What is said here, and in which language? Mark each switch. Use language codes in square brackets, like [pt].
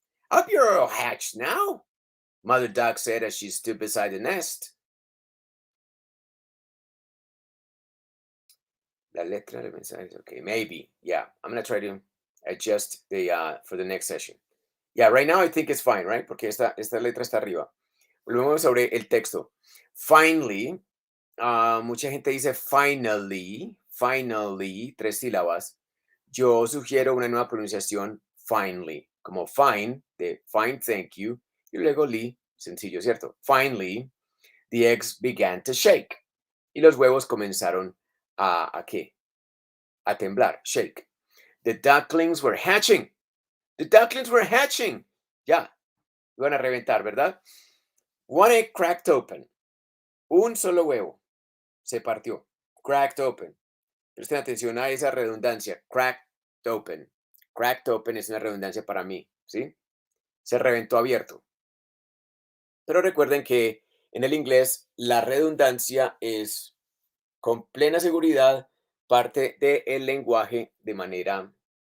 [en] Up you're all hatched now, Mother duck said as she stood beside the nest. [es] La letra del mensaje. [en] Okay, maybe. Yeah, I'm gonna try to adjust the for the next session. Yeah, right now I think it's fine, right? [es] Porque esta letra está arriba. Volvemos sobre el texto. Finally, mucha gente dice finally, finally, 3 sílabas. Yo sugiero una nueva pronunciación, finally, como fine, de [en] fine, thank you, [es] y luego ly, sencillo, ¿cierto? [en] Finally, the eggs began to shake. [es] Y los huevos comenzaron ¿a qué? A temblar, shake. [en] The ducklings were hatching. The ducklings were hatching. [es] Ya, iban a reventar, ¿verdad? [en] One egg cracked open. [es] Un solo huevo se partió. Cracked open. Presten atención a esa redundancia. Cracked open. Cracked open es una redundancia para mí, ¿sí? Se reventó abierto. Pero recuerden que en el inglés la redundancia es con plena seguridad parte del lenguaje de manera